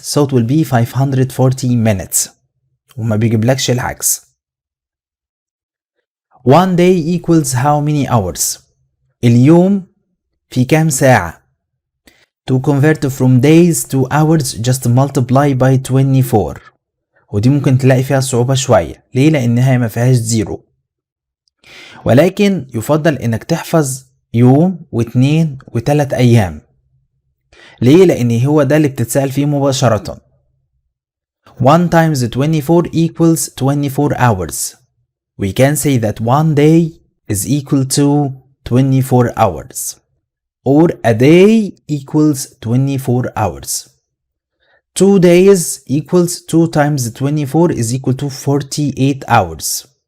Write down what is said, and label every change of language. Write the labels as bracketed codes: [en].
[en] So it will be 540 minutes. وما بيجيبلكش العكس. 1 day equals how many hours? اليوم في كام ساعة؟ To convert from days to hours just multiply by 24. [ar] ودي ممكن تلاقي فيها صعوبة شوية. ليه؟ لأنها ما فيهاش زيرو. ولكن يفضل إنك تحفظ يوم واثنين وثلاث أيام. ليه؟ لأن هو ده اللي بتتسأل فيه مباشرة. [en] 1 times 24 equals 24 hours. We can say that 1 day is equal to 24 hours. Or a day equals 24 hours. 2 days equals 2 times 24 is equal to 48 hours.